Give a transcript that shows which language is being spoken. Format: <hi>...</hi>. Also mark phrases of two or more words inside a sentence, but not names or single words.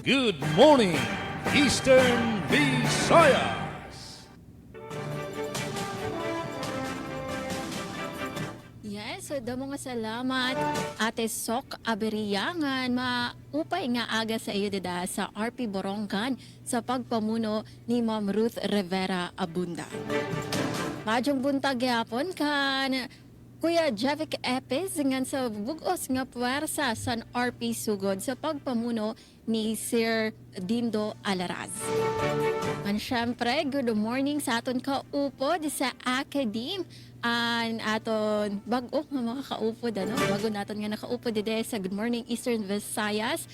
<en>Good morning, Eastern Visayas.</en> <war>Yes, so damo nga salamat Ate Sok Aberiyangan maupay nga aga sa iyo dida sa RP Borongan sa pagpamuno ni Ma'am Ruth Rivera Abunda. Madyong buntag yapon kan Kuya Jevic Epes ngan sa bugos nga puwersa sa RP Sugod sa pagpamuno ni Sir Dindo Alaraz. And syempre,</war> <en>good morning</en> <war>sa aton kaupod sa Academe. An aton bago nga mga kaupod, bago naton nga nakaupod dide sa Good Morning Eastern Visayas.</war>